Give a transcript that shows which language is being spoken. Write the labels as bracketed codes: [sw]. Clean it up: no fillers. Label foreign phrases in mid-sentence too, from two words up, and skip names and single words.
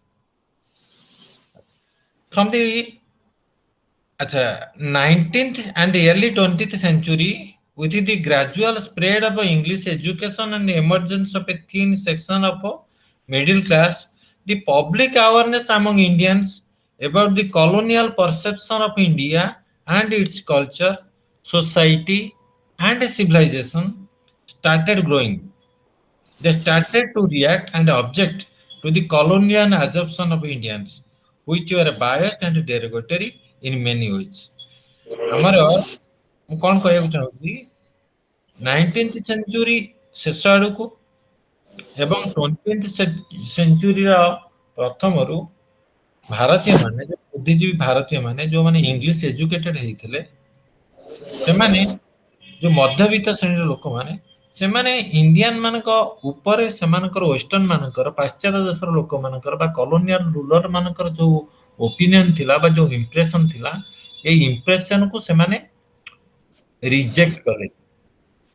[en] From the 19th and early 20th century, with the gradual spread of English education and emergence of a thin section of middle class, the public awareness among Indians about the colonial perception of India and its culture, society, and civilization started growing. They started to react and object to the colonial assumption of Indians, which were biased and derogatory in many ways. [or] ଆମର ମୁଁ କ'ଣ କହିବାକୁ ଚାହୁଁଛି, [en] 19th century [or] ଶେଷ ଆଡ଼କୁ ଏବଂ [en] 20th century [or] ର ପ୍ରଥମରୁ ଭାରତୀୟମାନେ, ବୁଦ୍ଧିଜୀବୀ ଭାରତୀୟମାନେ ଯେଉଁମାନେ [en] English educated [or] ହେଇଥିଲେ, ସେମାନେ ଯେଉଁ ମଧ୍ୟବିତ୍ତ ଶ୍ରେଣୀର ଲୋକମାନେ, ସେମାନେ ଇଣ୍ଡିଆନ ମାନଙ୍କ ଉପରେ ସେମାନଙ୍କର ୱେଷ୍ଟର୍ଣ୍ଣ ମାନଙ୍କର, ପାଶ୍ଚାତ୍ୟ ଦେଶର ଲୋକମାନଙ୍କର ବା [en] colonial ruler [or] ମାନଙ୍କର ଯୋଉ ଓପିନିଅନ ଥିଲା ବା ଯୋଉ ଇମ୍ପ୍ରେସନ ଥିଲା, ଏଇ ଇମ୍ପ୍ରେସନକୁ ସେମାନେ ରିଜେକ୍ଟ କଲେ।